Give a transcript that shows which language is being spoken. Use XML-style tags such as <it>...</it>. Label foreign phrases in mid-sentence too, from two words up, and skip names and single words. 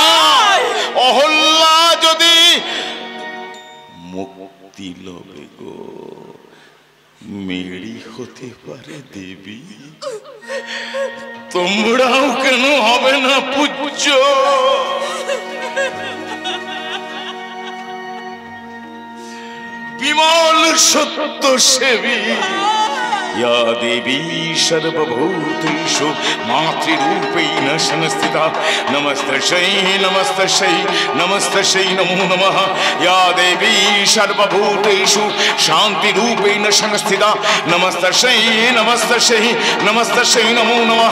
<bn>অহল্যা যদি মুক্তি লবে গো, মেরি হতে পারে দেবী, তোমরাও কেন হবে না পূজ্য? বিমল সত্য সেবী</bn> <sa>या देवी सर्वभूतेषु मातृरूपेण संस्थिता, नमस्तस्यै नमस्तस्यै नमस्तस्यै नमो नमः। या देवी सर्वभूतेषु शान्तिरूपेण संस्थिता, नमस्तस्यै नमस्तस्यै नमस्तस्यै नमो नमः।</sa>